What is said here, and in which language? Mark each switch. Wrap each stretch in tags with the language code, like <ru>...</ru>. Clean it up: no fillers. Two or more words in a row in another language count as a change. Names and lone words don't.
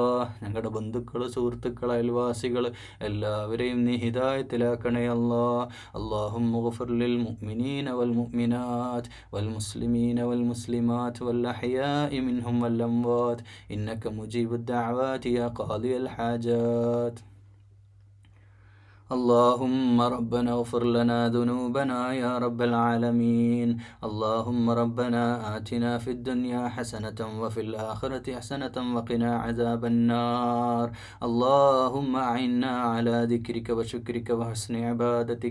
<ml>ഞങ്ങളുടെ ബന്ധുക്കൾ, സുഹൃത്തുക്കൾ, അയൽവാസികൾ എല്ലാവരെയും നീ ഹിദായത്തിലാക്കണേ അല്ലാ.</ml> <ar>اللهم اغفر للمؤمنين والمؤمنات والمسلمين والمسلمات والأحياء منهم والأموات إنك مجيب الدعوات يا قاضي الحاجات. اللهم ربنا اغفر لنا ذنوبنا يا رب العالمين. اللهم ربنا آتنا في الدنيا حسنة وفي الآخرة حسنة وقنا عذاب النار. اللهم أعنا على ذكرك وشكرك وحسن عبادتك.</ar>